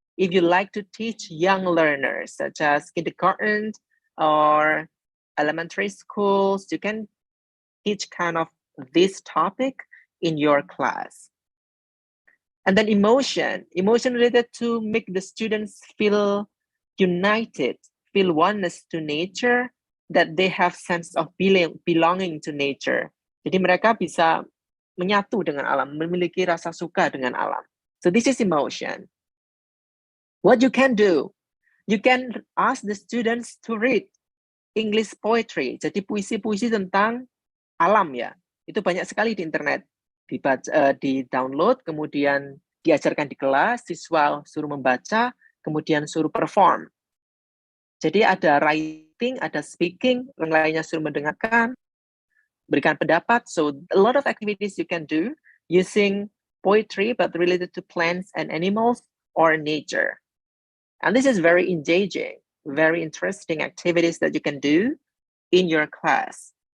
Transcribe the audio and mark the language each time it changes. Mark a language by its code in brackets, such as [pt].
[en] If you like to teach young learners such as kindergarten or elementary schools, you can teach kind of this topic in your class. And then emotion related to make the students feel united, feel oneness to nature, that they have sense of belonging to nature. [id] Jadi mereka bisa menyatu dengan alam, memiliki rasa suka dengan alam. [en] So this is emotion. What you can do, you can ask the students to read English poetry. [id] Jadi puisi-puisi tentang alam ya. Itu banyak sekali di internet. Di download, kemudian diajarkan di kelas, siswa suruh membaca, kemudian suruh perform. Jadi ada writing, ada speaking, yang lainnya suruh mendengarkan, berikan pendapat. [en] So a lot of activities you can do using poetry but related to plants and animals or nature. And this is very engaging, very interesting activities that you can do in your class.